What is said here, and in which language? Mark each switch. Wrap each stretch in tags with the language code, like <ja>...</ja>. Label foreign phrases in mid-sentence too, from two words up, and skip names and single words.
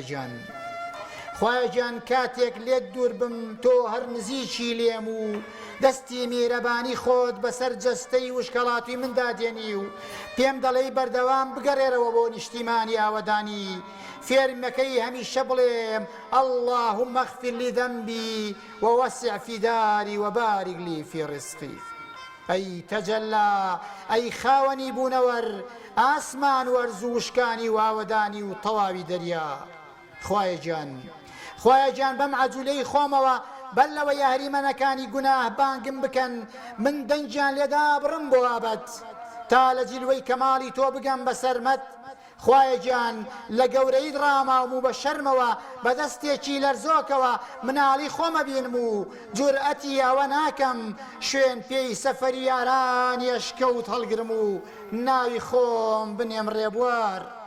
<ckb>نیگا خوایە گیان کاتێک لێت دوور بم تۆ هەر نزیکی لێم و دەستی میرەبانی خۆت بەسەر جەستەی وشکەڵاتی مندا دێنی و پێم دەڵێی بەردەوام بگەڕێرەوە بۆ نیشتیمانی ئاوەدانی فێرمەکەی هەمیشە بڵێم</ckb> <ar>اللهم اغفر لي ذنبي ووسع في داري وبارك لي في رزقي</ar> <ckb>ئەی تەجەلا ئەی خاوەنی بوونەوەر ئاسمان وەرز و وشکانی و ئاوەدانی و تەواوی دەریا خوایە گیان بەم عەجولەی خۆمەوە بەر لەوە یاریمەنەکانی گوناه بانگم بکەن من دەنگیان لێدا بڕم بۆ ئابەت تا لە جیلوەی کەماڵی تۆ بگەم بە سەرمەت خوایە گیان لە گەورەیت ڕاماوم و بە شەرمەوە بە دەستێکی لەرزۆکەوە مناڵی خۆمە بینم و جورئەتی ئەوە ناکەم شوێن پێی سەفەری یارانی ئەشکەوت هەڵگرم و ناوی خۆم بنێم ڕێبوار</ckb>